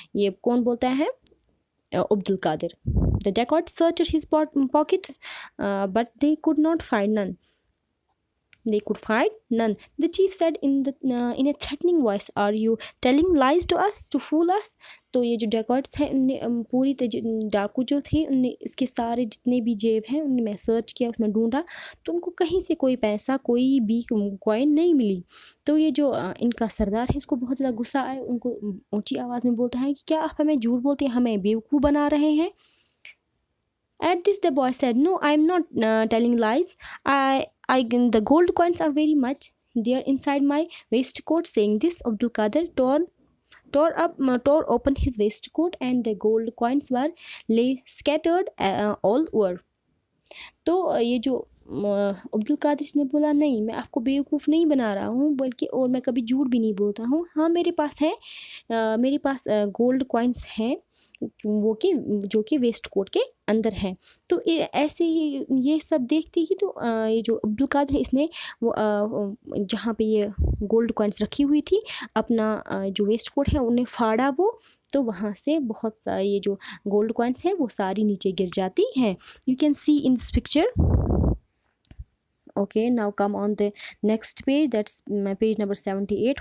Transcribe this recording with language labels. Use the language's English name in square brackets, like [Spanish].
[Hindi] ये कौन बोलता है? Abdul Qadir. [English] The dacoit searched his pockets, but they could not find none. The chief said in a threatening voice, "Are you telling lies to us to fool us?" [Hindi] तो ये जो डेकॉट्स हैं, उनने पूरी डाकू जो थे, उनने इसके सारे जितने भी जेब हैं उनने मैं सर्च किया, उसमें ढूंढा, तो उनको कहीं से कोई पैसा, कोई भी कॉइन नहीं मिली। तो ये जो इनका सरदार है, इसको बहुत ज़्यादा गुस्सा आया, उनको ऊंची आवाज़ में बोलता है कि क्या आप हमें झूठ बोलते हैं, हमें बेवकूफ़ बना रहे हैं? [English] At this, the boy said, "No, I am not telling lies. The gold coins are very much. They are inside my waistcoat." Saying this, Abdul Qadir tore open his waistcoat, and the gold coins were lay scattered all over. [Hindi] तो ये जो अब्दुल कादिर ने बोला, नहीं मैं आपको बेवकूफ़ नहीं बना रहा हूँ, बल्कि और मैं कभी झूठ भी नहीं बोलता हूँ। हाँ मेरे पास है, मेरे पास गोल्ड कॉइन्स हैं, जो कि वेस्ट कोट के अंदर है। तो ऐसे ही ये सब देखते ही तो ये जो अब्दुल कादिर है, इसने वो जहाँ पे ये गोल्ड कॉइन्स रखी हुई थी, अपना जो वेस्ट कोट है उन्हें फाड़ा वो, तो वहाँ से बहुत सारी ये जो गोल्ड कॉइन्स हैं वो सारी नीचे गिर जाती हैं। [English] You can see in this picture. Okay, now come on the next page, that's page number 78.